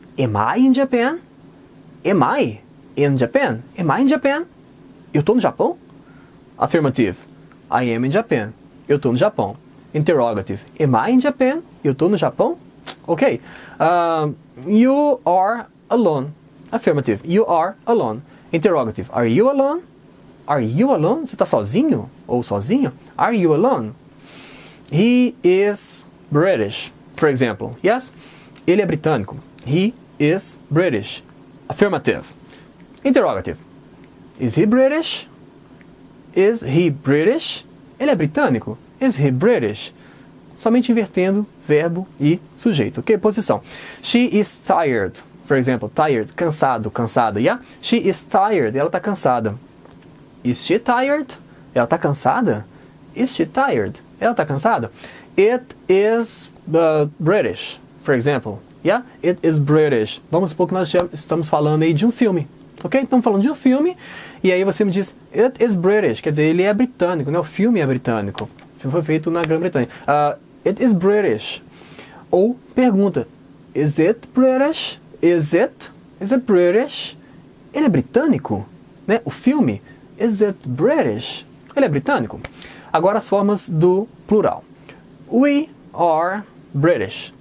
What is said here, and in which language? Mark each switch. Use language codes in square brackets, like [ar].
[en] Am I in Japan? Am I in Japan? Am I in Japan? [pt] Eu estou no Japão? [en] Affirmative. I am in Japan. [pt] Eu estou no Japão. [en] Interrogative. Am I in Japan? Eu estou no Japão? Ok. You are alone. Affirmative. You are alone. Interrogative. Are you alone? Are you alone? [pt] Você está sozinho ou sozinho? [en] Are you alone? He is British, for example. Yes? [pt] Ele é britânico. [en] He is British. Affirmative. Interrogative. Is he British? Is he British? [pt] Ele é britânico. [en] Is he British? [pt] Somente invertendo verbo e sujeito. Ok? Posição. [en] She is tired. For example, tired. [pt] Cansado, cansada. [en] Yeah? She is tired. [pt] Ela está cansada. [en] Is she tired? [pt] Ela está cansada? [en] Is she tired? Ela está cansada? It is British, for example. Yeah? It is British. [pt] Vamos supor que nós estamos falando aí de um filme. Ok? Estamos falando de um filme e aí você me diz [en] It is British. [pt] Quer dizer, ele é britânico, né? O filme é britânico. O filme foi feito na Grã-Bretanha. [en] It is British. [pt] Ou pergunta [en] Is it British? Is it? Is it British? [pt] Ele é britânico? Né? O filme [en] Is it British? [pt] Ele é britânico? Agora as formas do plural. [en] We are British.